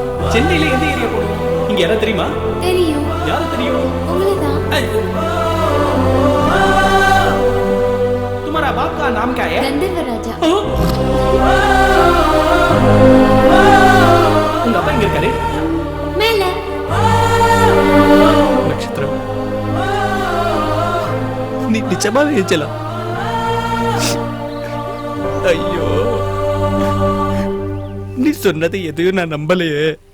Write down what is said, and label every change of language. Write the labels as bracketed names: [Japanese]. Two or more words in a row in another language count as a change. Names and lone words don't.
[Tamil] சென்னையில எந்த ஏரியா போகணும்? இங்க யாராவது தெரியுமா? தெரியும். யாரு தெரியும்? உங்களுதான். [Hindi] तुम्हारा बाप का नाम क्या है? गंधर्व राजा. [Tamil] உங்க அப்பா எங்க இருக்காரு? மேல. நட்சத்திரம். நீ நிச்சயமாவே ஏஞ்சலாம். ஐயோ, நீ சொன்னது எதையும் நான் நம்பலையே.